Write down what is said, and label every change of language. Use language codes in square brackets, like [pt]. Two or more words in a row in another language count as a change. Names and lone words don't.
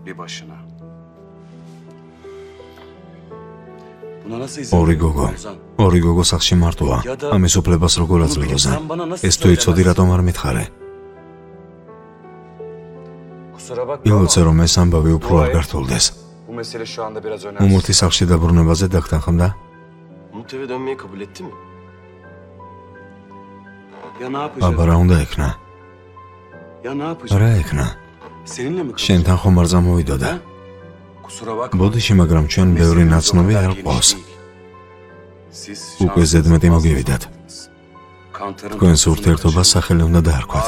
[ka] ორი გოგო სახლში მარტოა. ამის უფლებას როგორ აძლევს? ეს თუ იცოდი რატომ არ მითხარე? ილოცე რომ ეს ამბავი უფრო არ გართულდეს. უმურთი სახლში დაბრუნებაზე დაგთანხმდა? [tr] Umut eve dönmeyi kabul etti mi? [ka] აბა რა უნდა ეკნა? რა ეკნა? შენთან ხომ არ წამოვიდოდა? ბოდიში, მაგრამ ჩვენ ბევრი ნაცნობი არ ყავს. უკვე ზედმეტი მოგივიდათ. თქვენს ურთიერთობას სახელი უნდა დაარქვათ.